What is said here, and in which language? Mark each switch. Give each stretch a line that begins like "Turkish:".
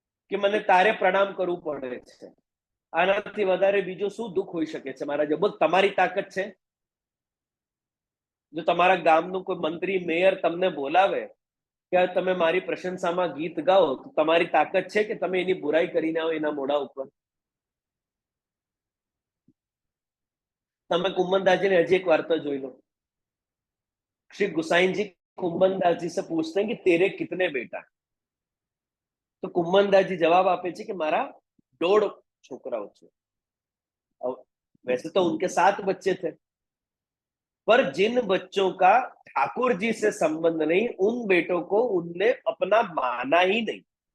Gujarati: કે મને તારે પ્રણામ કરવું પડે છે. આનાથી વધારે બીજો શું દુઃખ હોઈ શકે છે મારા જે? બોલ, તમારી તાકાત છે? જો તમારા ગામનું કોઈ મંત્રી મેયર તમને બોલાવે કે તમે મારી પ્રશંસામાં ગીત ગાઓ, તો તમારી તાકાત છે કે તમે એની બુરાઈ કરીને આવો એના મોઢા ઉપર?
Hindi: તમે कुम्मनदास ने हजी एक वार्ता જોઈ लो. श्री गुसाइन जी कुम्मनदास जी से पूछते हैं कि तेरे कितने बेटा? तो कुम्मनदास जी जवाब
Gujarati: આપે છે કે મારા 1.5 છોકરાઓ છે.
Hindi: वैसे तो उनके 7 बच्चे थे, पर जिन बच्चों का ठाकुर जी से संबंध नहीं, उन बेटों को उनने अपना माना ही नहीं.